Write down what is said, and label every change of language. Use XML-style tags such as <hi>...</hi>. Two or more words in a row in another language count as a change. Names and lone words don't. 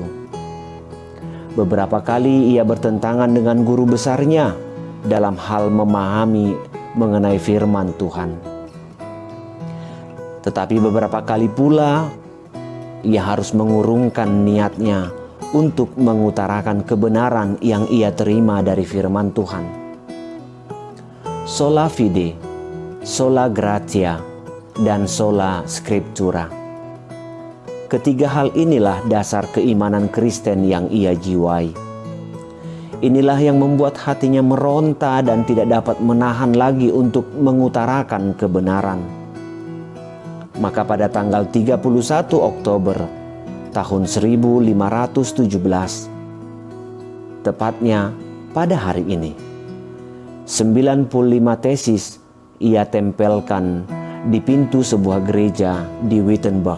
<id>Beberapa kali ia bertentangan dengan guru besarnya dalam hal memahami mengenai firman Tuhan. Tetapi beberapa kali pula ia harus mengurungkan niatnya untuk mengutarakan kebenaran yang ia terima dari firman Tuhan.</id> <la>Sola fide, sola gratia, dan sola scriptura.</la> <id>Ketiga hal inilah dasar keimanan Kristen yang ia jiwai. Inilah yang membuat hatinya meronta dan tidak dapat menahan lagi untuk mengutarakan kebenaran. Maka pada tanggal 31 Oktober tahun 1517, tepatnya pada hari ini, 95 tesis ia tempelkan di pintu sebuah gereja di Wittenberg.</id>